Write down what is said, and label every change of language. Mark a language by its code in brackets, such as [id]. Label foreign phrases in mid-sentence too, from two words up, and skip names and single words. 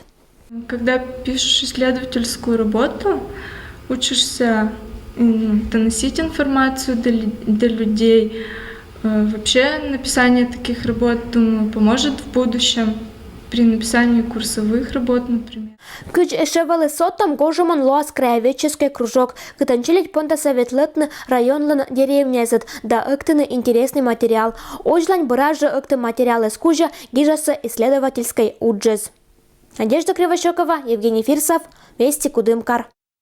[ru] Когда пишешь исследовательскую работу, учишься доносить информацию до людей. Вообще написание таких работ, думаю, поможет в будущем при написании курсовых работ, например. [koi] Кыч эшевалы сотам гожеман лоас [ru] краеведческий кружок, [koi] кытанчилить понта советлетны районлын деревнязет, да ыктыны [ru] интересный материал. [koi] Ожлань быражы ыкты материал эскужа гижаса исследовательской уджез. Надежда Кривощекова, Евгений Фирсов, Вести Кудымкар.